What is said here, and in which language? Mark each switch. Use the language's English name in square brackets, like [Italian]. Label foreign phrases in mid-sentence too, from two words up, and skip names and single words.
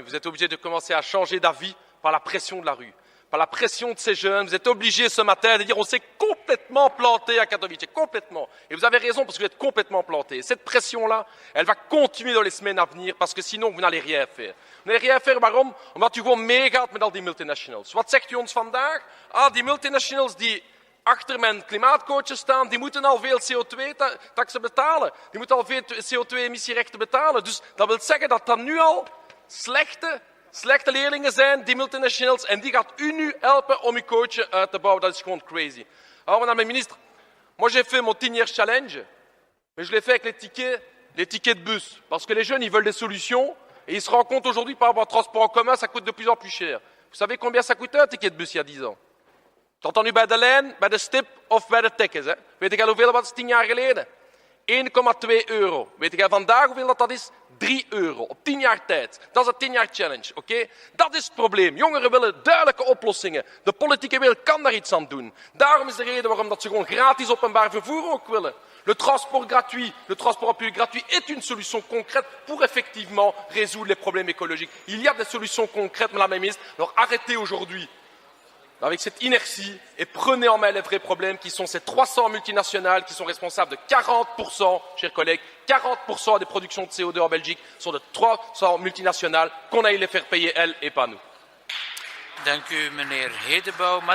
[French] Vous êtes obligé de commencer à changer d'avis par la pression de la rue, par la pression de ces jeunes. Vous êtes obligé ce matin de dire on s'est complètement planté à Katowice, complètement. Et vous avez raison parce que vous êtes complètement planté. Cette pression-là, elle va continuer dans les semaines à venir parce que sinon vous n'allez rien faire. Vous n'allez rien faire, [Dutch] waarom? Omdat u gewoon meegaat met al die multinationals. Wat zegt u ons vandaag? Die multinationals die achter mijn klimaatcoaches staan, die moeten al veel CO2-taxen betalen. Die moeten al veel CO2-emissierechten betalen. Dus dat wil zeggen dat dat nu al slechte leerlingen zijn, die multinationals, en die gaat u nu helpen om uw coachen uit te bouwen. Dat is gewoon crazy. [French] Alors, madame la ministre, moi j'ai fait mon 10 [English] years challenge, [French] mais je l'ai fait avec les tickets de bus. Parce que les jeunes, ils veulent des solutions, et ils se rendent compte aujourd'hui par rapport au transport en commun, ça coûte de plus en plus cher. Vous savez combien ça coûtait un ticket de bus il y a 10 ans? [Dutch] Dat dan nu bij de lijn, bij de stip of bij de tickets. Hè? Weet jij hoeveel dat was 10 jaar geleden? 1,2 euro. Weet jij vandaag hoeveel dat is? 3 euro op 10 jaar tijd. Dat is de 10 jaar challenge. Okay? Dat is het probleem. Jongeren willen duidelijke oplossingen. De politieke wil kan daar iets aan doen. Daarom is de reden waarom dat ze gewoon gratis openbaar vervoer ook willen. [French] Le transport public gratuit est une solution concrète pour effectivement résoudre les problèmes écologiques. Il y a des solutions concrètes, Madame la Ministre. Alors arrêtez aujourd'hui avec cette inertie et prenez en main les vrais problèmes qui sont ces 300 multinationales qui sont responsables de 40%, chers collègues, 40% des productions de CO2 en Belgique sont de 300 multinationales qu'on aille les faire payer elles et pas nous. [Dutch] Dank u, meneer Hedebouw.